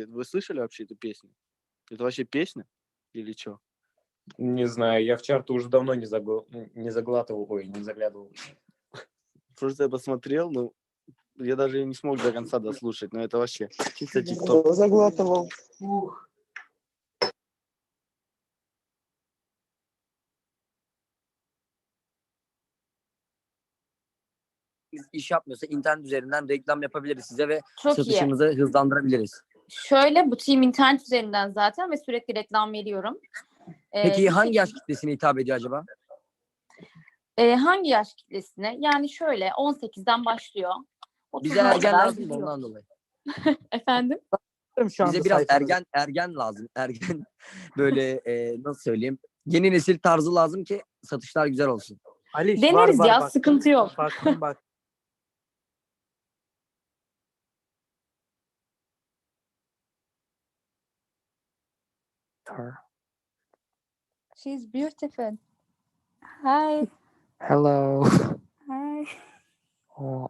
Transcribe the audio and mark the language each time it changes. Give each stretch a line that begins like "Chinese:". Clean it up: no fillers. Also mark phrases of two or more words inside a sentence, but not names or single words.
Russian: Вы слышали вообще эту песню? Это вообще песня или что? Не знаю, я в чарту уже давно не заглатывал, не заглядывал. Просто я посмотрел, ну, я даже не смог до конца дослушать, но это вообще чисто тикток. Заглатывал.
Turkish: İş yapmıyorsa internet üzerinden reklam yapabiliriz size ve Çok satışımızı hızlandırabiliriz. Şöyle, butiğim internet üzerinden zaten ve sürekli reklam veriyorum. Peki hangi yaş kitlesine hitap ediyor acaba? Hangi yaş kitlesine? Yani şöyle 18'den başlıyor. Bize ergen lazım da ondan dolayı. Efendim? Bize biraz ergen lazım. Ergen böyle nasıl söyleyeyim? Yeni nesil tarzı lazım ki satışlar güzel olsun. Aliş, deneriz ya, bak. sıkıntı yok. Bak.
English: She's beautiful. Hi. Hello. Hi. Oh,